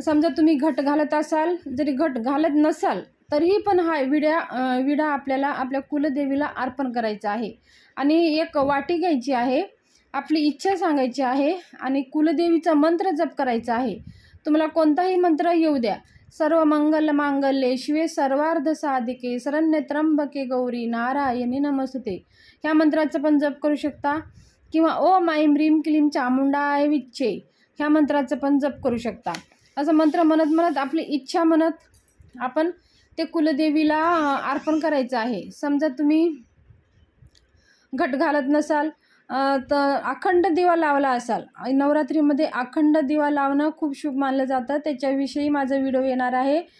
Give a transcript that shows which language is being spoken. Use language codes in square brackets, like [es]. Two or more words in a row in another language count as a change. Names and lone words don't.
[mr] समजा तुम्ही घट घालत असाल, जरी घट घालत नसाल तरीही पण हा विडा आपल्याला आपल्या कुलदेवीला अर्पण करायचा आहे। आणि एक वाटी घ्यायची आहे, आपली इच्छा सांगायची आहे आणि कुलदेवीचा मंत्र जप करायचा आहे। तुम्हाला कोणताही मंत्र येऊ द्या, [sa] सर्व मंगल मांगल्ये शिवे सर्वार्थ साधिके शरण्ये त्र्यंबके गौरी नारायणी नमस्तुते, [mr] ह्या मंत्राचं पण जप करू शकता। [sa] किंवा ओम ऐं ह्रीं क्लीं चामुंडाय विच्चे, [mr] ह्या मंत्राचं पण जप करू शकता। असं मंत्र म्हणत आपली इच्छा म्हणत आपण ते कुलदेवीला अर्पण करायचं आहे। समजा तुम्ही घट घालत नसाल तर अखंड दिवा लावला असाल, नवरात्रीमध्ये अखंड दिवा लावणं खूप शुभ मानलं जातं, त्याच्याविषयी माझा व्हिडिओ येणार आहे।